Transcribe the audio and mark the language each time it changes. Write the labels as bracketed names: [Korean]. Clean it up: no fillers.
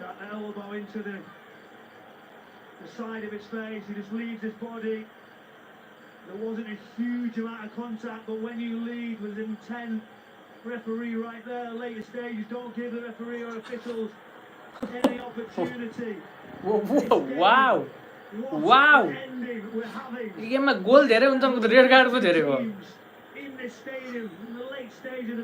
[English] That elbow into the side of his face. He just leaves his body. There wasn't a huge amount of contact, but when you lead with intent, referee right there, later stages, don't give the referee or officials any opportunity. Wow. What Wow. an ending we're having. [Nepali] यो गेममा goal धेरै हुन्छ नि red card पो धेरै हो [English] Teams in this stadium, in the late stage of the